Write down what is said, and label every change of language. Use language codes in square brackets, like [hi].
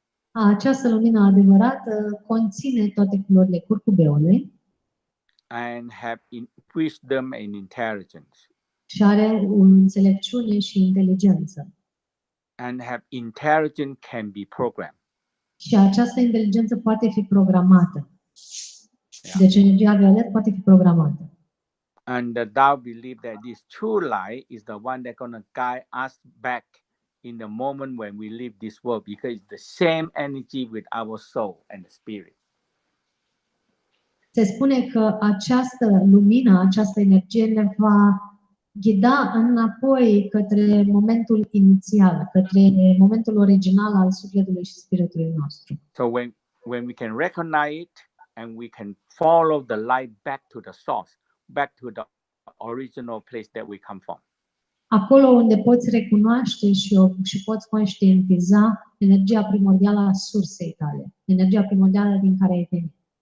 [ro] Această lumină adevărată conține toate culorile curcubeului [en] and have wisdom and intelligence. [ro] Și are o înțelepciune și inteligență. [en] And have intelligence can be programmed. [ro] Și această inteligență poate fi programată. [en] Yeah. [ro] Deci energia violet poate fi programată. [en] And thou believe that this true light is the one that's going to guide us back in the moment when we leave this world, because it's the same energy with our soul and the spirit. [ro] Se spune că această lumină, această energie ne va ghida înapoi către momentul inițial, către momentul original al sufletului și spiritului nostru. [en] So when we can recognize it and we can follow the light back to the source, back to the original place that we come from. [ro] Acolo unde poți recunoaște și poți conștientiza energia primordială a sursei tale, energia primordială din care ai venit.